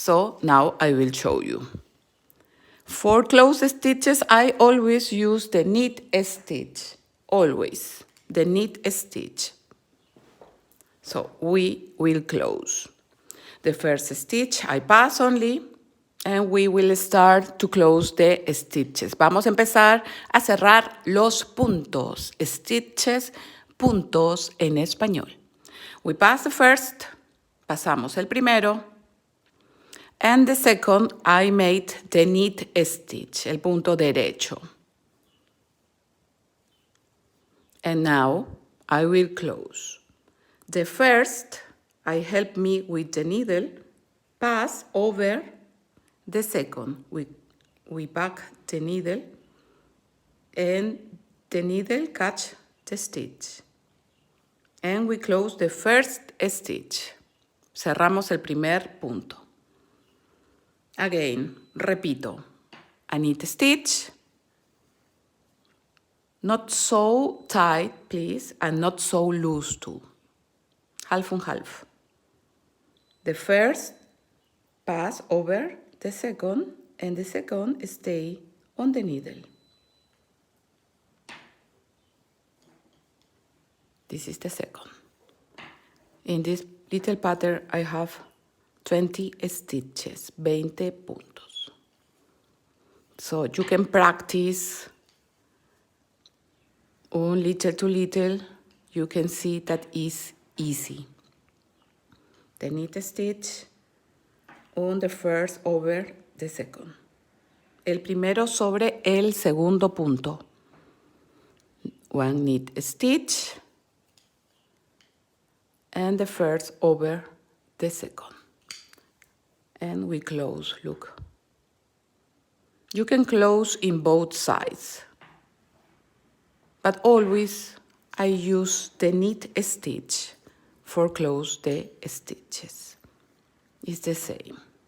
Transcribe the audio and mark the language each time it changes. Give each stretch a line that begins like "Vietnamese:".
English: So now I will show you. For close stitches, I always use the knit stitch. Always, the knit stitch. So we will close. The first stitch I pass only, and we will start to close the stitches.
Spanish: Vamos a empezar a cerrar los puntos. Stitches, puntos en español.
English: We pass the first, pasamos el primero, and the second I made the knit stitch, el punto derecho. And now I will close. The first, I help me with the needle, pass over the second. We back the needle, and the needle catch the stitch. And we close the first stitch.
Spanish: Cerramos el primer punto.
English: Again, repito, a knit stitch, not so tight, please, and not so loose too. Half and half. The first pass over the second, and the second stay on the needle. This is the second. In this little pattern, I have 20 stitches, 20 puntos. So you can practice un little to little. You can see that is easy. The knit stitch on the first over the second.
Spanish: El primero sobre el segundo punto.
English: One knit stitch, and the first over the second. And we close, look. You can close in both sides, but always I use the knit stitch for close the stitches. It's the same.